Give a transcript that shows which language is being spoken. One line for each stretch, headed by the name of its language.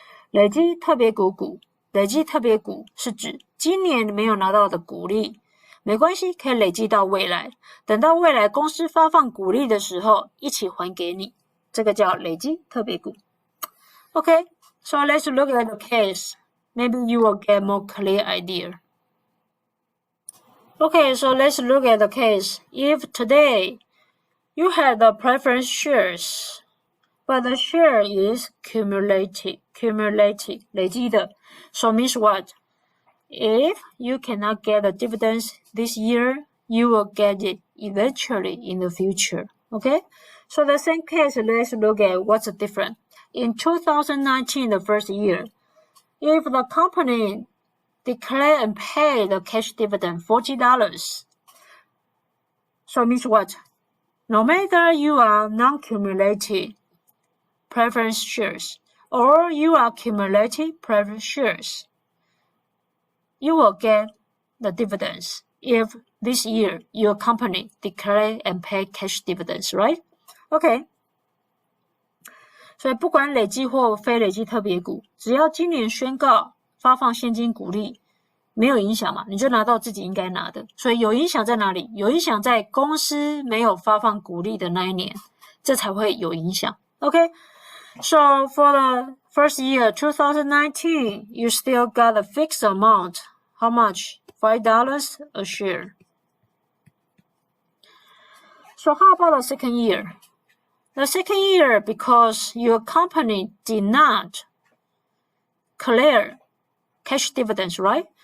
Chinese: 累积特别股是指今年没有拿到的股利，没关系，可以累积到未来，等到未来公司发放股利的时候一起还给你，这个叫累积特别股。
English: Okay, so let's look at the case. Maybe you will get more clear idea. Okay, so let's look at the case. If today you had the preference shares, but the share is cumulative, 累积的。 So means what? If you cannot get the dividends this year, you will get it eventually in the future. Okay? So the same case, let's look at what's the difference. In 2019, the first year, if the company declare and pay the cash dividend $40, so means what? No matter you are non-cumulative preference shares or you are cumulative preference shares, you will get the dividends if this year your company declare and pay cash dividends, right? Okay.
Chinese: 所以不管累积或非累积特别股，只要今年宣告发放现金股利，没有影响嘛，你就拿到自己应该拿的。所以有影响在哪里？有影响在公司没有发放股利的那一年，这才会有影响。 Okay?
English: So for the first year, 2019, you still got a fixed amount. How much? $5 a share. So how about the second year? The second year, because your company did not clear cash dividends, right?